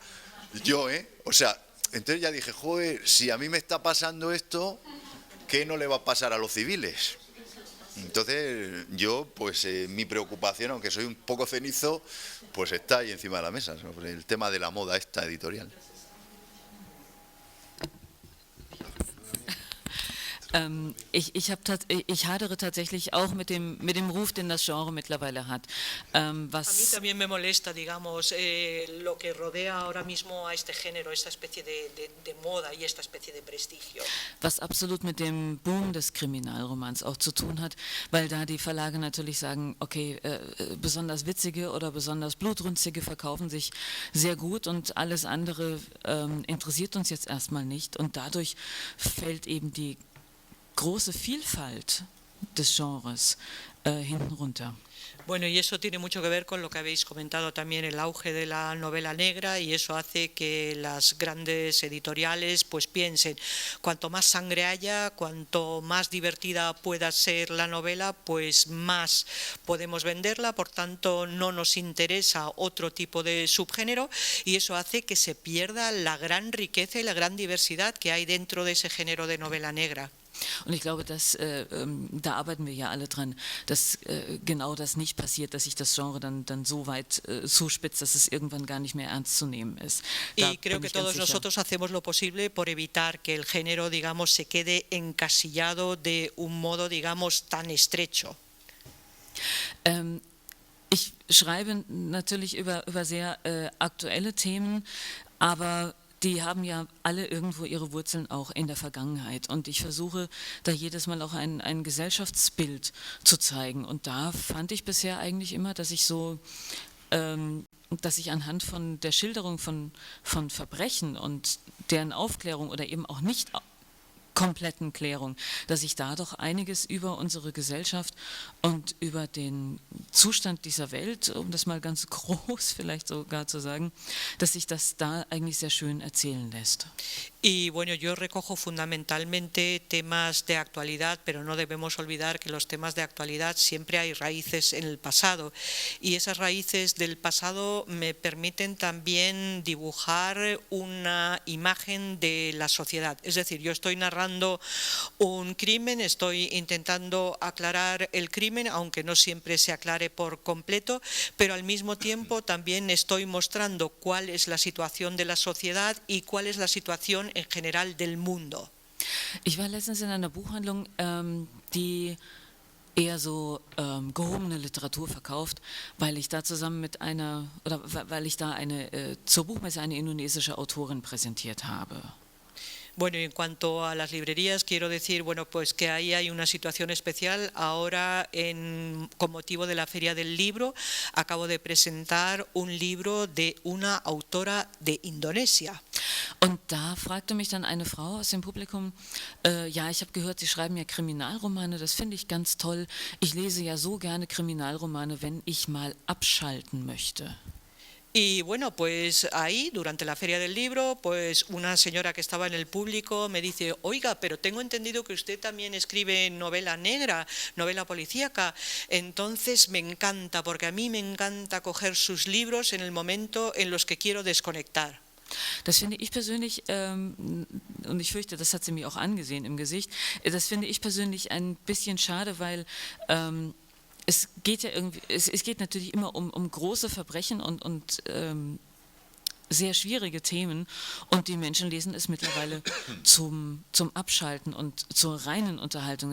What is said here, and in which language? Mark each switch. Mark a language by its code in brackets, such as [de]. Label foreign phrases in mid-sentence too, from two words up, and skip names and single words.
[es] O sea, entonces ya dije, joder, si a mí me está pasando esto, ¿qué no le va a pasar a los civiles? Entonces yo, pues mi preocupación, aunque soy un poco cenizo, pues está ahí encima de la mesa, sobre el tema de la moda esta editorial. [de] Ich hadere tatsächlich auch mit dem Ruf, den das Genre mittlerweile hat. [es] A mí también me molesta, digamos, lo que rodea ahora mismo a este género, esta especie de moda y esta especie de prestigio. [de] Was absolut mit dem Boom des Kriminalromans auch zu tun hat, weil da die Verlage natürlich sagen, okay, besonders witzige oder besonders blutrünstige verkaufen sich sehr gut und alles andere interessiert uns jetzt erstmal nicht. Und dadurch fällt eben die große Vielfalt des Genres hinten runter. [es] Bueno, y eso tiene mucho que ver con lo que habéis comentado también, el auge de la novela negra, y eso hace que las grandes editoriales pues piensen, cuanto más sangre haya, cuanto más divertida pueda ser la novela, pues más podemos venderla, por tanto no nos interesa otro tipo de subgénero, y eso hace que se pierda la gran riqueza y la gran diversidad que hay dentro de ese género de novela negra. [de] Und ich glaube, da arbeiten wir ja alle dran, dass genau das nicht passiert, dass sich das Genre dann so weit zuspitzt, dass es irgendwann gar nicht mehr ernst zu nehmen ist. [es] Y creo que todos nosotros hacemos lo posible por evitar que el género, digamos, se quede encasillado de un modo, digamos, tan estrecho. [de] Ich schreibe natürlich über sehr aktuelle Themen, aber die haben ja alle irgendwo ihre Wurzeln auch in der Vergangenheit. Und ich versuche da jedes Mal auch ein Gesellschaftsbild zu zeigen. Und da fand ich bisher eigentlich immer, dass ich anhand von der Schilderung von Verbrechen und deren Aufklärung oder eben auch nicht kompletten Klärung, dass ich da doch einiges über unsere Gesellschaft und über den Zustand dieser Welt, um das mal ganz groß vielleicht sogar zu sagen, dass sich das da eigentlich sehr schön erzählen lässt. [es] Y bueno, yo recojo fundamentalmente temas de actualidad, pero no debemos olvidar que los temas de actualidad siempre hay raíces en el pasado, y esas raíces del pasado me permiten también dibujar una imagen de la sociedad. Es decir, yo estoy narrando un crimen, estoy intentando aclarar el crimen, aunque no siempre se aclare por completo, pero al mismo tiempo también estoy mostrando cuál es la situación de la sociedad y cuál es la situación en general del mundo. [de] Ich war letztens in einer Buchhandlung, die eher so gehobene Literatur verkauft, weil ich da zur Buchmesse eine indonesische Autorin präsentiert habe. [es] Bueno, y en cuanto a las librerías, quiero decir, bueno, pues que ahí hay una situación especial. Ahora, con motivo de la Feria del Libro, acabo de presentar un libro de una autora de Indonesia. [de] Und da fragte mich dann eine Frau aus dem Publikum, ja, ich habe gehört, Sie schreiben ja Kriminalromane, das finde ich ganz toll. Ich lese ja so gerne Kriminalromane, wenn ich mal abschalten möchte. [es] Y bueno, pues ahí, durante la Feria del Libro, pues una señora que estaba en el público me dice, oiga, pero tengo entendido que usted también escribe novela negra, novela policíaca. Entonces me encanta, porque a mí me encanta coger sus libros en el momento en los que quiero desconectar. [de] Das finde ich persönlich, und ich fürchte, das hat sie mir auch angesehen im Gesicht, das finde ich persönlich ein bisschen schade, weil es geht ja irgendwie, es geht natürlich immer um große Verbrechen und sehr schwierige Themen, und die Menschen lesen es mittlerweile zum Abschalten und zur reinen Unterhaltung.